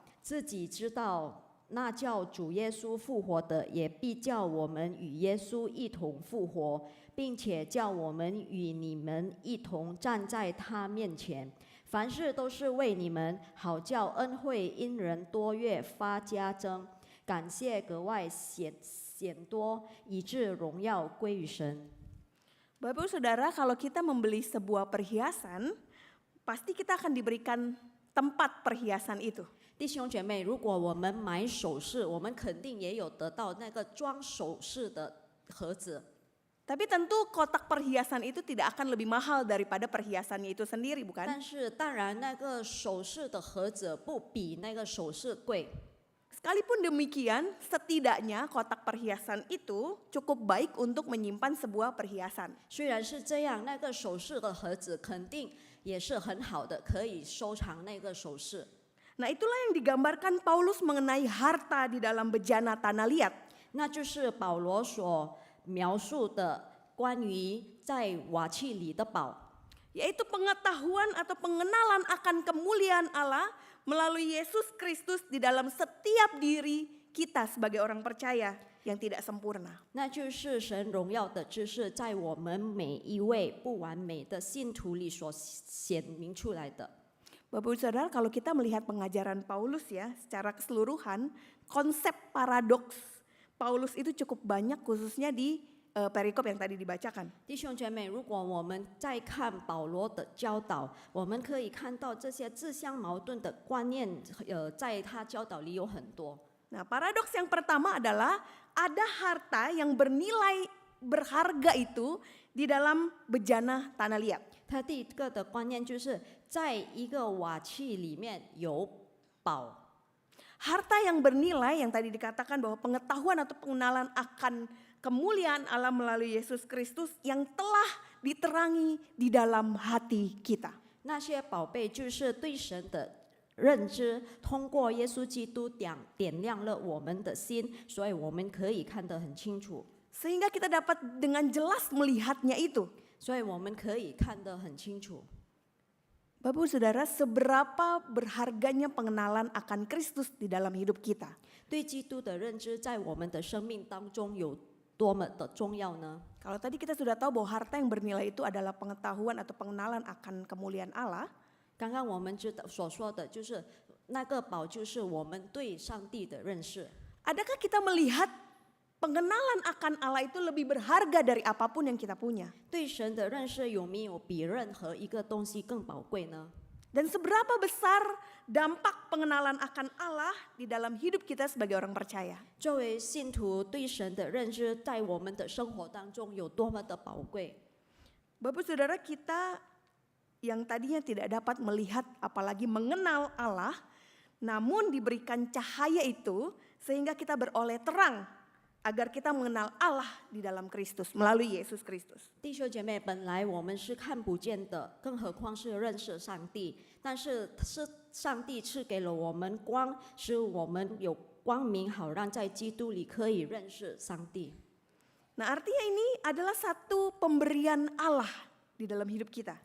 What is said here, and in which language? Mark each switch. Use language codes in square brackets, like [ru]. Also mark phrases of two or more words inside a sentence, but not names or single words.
[zh] 自己知道，那叫主耶稣复活的，也必叫我们与耶稣一同复活，并且叫我们与你们一同站在他面前。凡事都是为你们，好叫恩惠因人多越发加增，感谢格外显多，以致荣耀归于神。 [id] Bapak Ibu Saudara, kalau kita membeli sebuah perhiasan, pasti kita akan diberikan tempat perhiasan itu. [zh] 弟兄姐妹，如果我们买首饰，我们肯定也有得到那个装首饰的盒子。 [id] Tapi tentu kotak perhiasan itu tidak akan lebih mahal daripada perhiasannya itu sendiri, bukan? [zh] 但是当然，那个首饰的盒子不比那个首饰贵。 [id] Sekalipun demikian, setidaknya kotak perhiasan itu cukup baik untuk menyimpan sebuah perhiasan. [zh] 虽然是这样，那个首饰的盒子肯定也是很好的，可以收藏那个首饰。 [id] Nah, itulah yang digambarkan Paulus mengenai harta di dalam bejana tanah liat. [zh] 那就是保罗所描述的关于在瓦器里的宝， [id] Yaitu pengetahuan atau pengenalan akan kemuliaan Allah melalui Yesus Kristus di dalam setiap diri kita sebagai orang percaya yang tidak sempurna. [zh] 那就是神荣耀的知识在我们每一位不完美的信徒里所显明出来的。 [id] Bapak Ibu Saudara, kalau kita melihat pengajaran Paulus ya secara keseluruhan, konsep paradoks Paulus itu cukup banyak khususnya di perikop yang tadi dibacakan. [zh] 弟兄姐妹，如果我们再看保罗的教导，我们可以看到这些自相矛盾的观念，在他教导里有很多。 [id] Nah, paradoks yang pertama adalah ada harta yang bernilai berharga itu di dalam bejana tanah liat. [zh] 他第一个的观念就是在一个瓦器里面有宝。 [id] Harta yang bernilai yang tadi dikatakan bahwa pengetahuan atau pengenalan akan kemuliaan Allah melalui Yesus Kristus yang telah diterangi di dalam hati kita. [zh] 那些宝贝就是对神的认知，通过耶稣基督点亮了我们的心，所以我们可以看得很清楚， [id] Sehingga kita dapat dengan jelas melihatnya itu. [zh] 所以我们可以看得很清楚。 [id] Bapak Ibu Saudara, seberapa berharganya pengenalan akan Kristus di dalam hidup kita? [zh] 对基督的认知在我们的生命当中有多么的重要呢？ [id] Kalau tadi kita sudah tahu bahwa harta yang bernilai itu adalah pengetahuan atau pengenalan akan kemuliaan Allah. [zh] 刚刚我们所说的就是那个宝，就是我们对上帝的认识。 [id] Adakah kita melihat pengenalan akan Allah itu lebih berharga dari apapun yang kita punya? [zh] 对神的认识有没有比任何一个东西更宝贵呢？ [id] Dan seberapa besar dampak pengenalan akan Allah di dalam hidup kita sebagai orang percaya? [zh] 作为信徒，对神的认知在我们的生活当中有多么的宝贵？ [id] Bapak Saudara, kita yang tadinya tidak dapat melihat apalagi mengenal Allah, namun diberikan cahaya itu sehingga kita beroleh terang agar kita mengenal Allah di dalam Kristus melalui Yesus Kristus. [zh] 弟兄姐妹，本来我们是看不见的，更何况是认识上帝。但是上帝赐给了我们光，使我们有光明，好让在基督里可以认识上帝。 [id] Nah, artinya ini adalah satu pemberian Allah di dalam hidup kita.